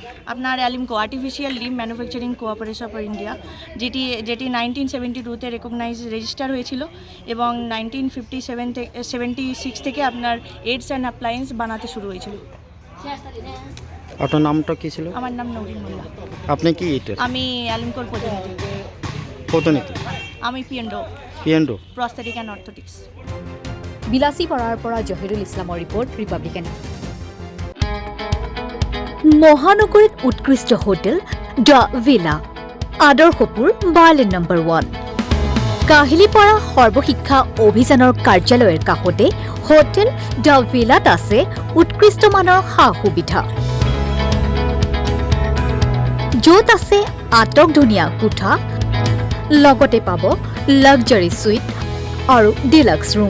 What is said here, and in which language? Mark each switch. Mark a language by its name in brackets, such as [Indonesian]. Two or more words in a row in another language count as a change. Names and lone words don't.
[Bangla] আপনার অ্যালিমকো আর্টিফিশিয়াল লিম্ব ম্যানুফ্যাকচারিং কোঅপারেশন অফ ইন্ডিয়া, যেটি 1972-তে রেজিস্টার হয়েছিল এবং 1976 থেকে আপনার [English] aids and appliance [Bangla] বানাতে শুরু হয়েছিল। আপনার নামটা কি ছিল? আমার নাম নৌরিন মোল্লা। আপনি কি এটা? আমি অ্যালিমকোর প্রতিনিধি। আমি পিএনডো [English] prosthetic and orthotics. [Assamese] বিলাসীপাৰাৰ পৰা জহিৰুল ইছলামৰ ৰিপৰ্ট, ৰিপাব্লিকান। মহানগৰীত উৎকৃষ্ট হোটেল দ্য ভিলা, আদৰ্শপুৰ, বাৰ্লিন নম্বৰ 1। কাহিলীপাৰা সৰ্বশিক্ষা অভিযানৰ কাৰ্যালয়ৰ কাষতে হোটেল দ্য ভিলাত আছে উৎকৃষ্ট মানৰ সা সুবিধা, য'ত আছে আটকধুনীয়া কোঠা, লগতে পাব [English] luxury suite [Assamese] আৰু [English] deluxe room.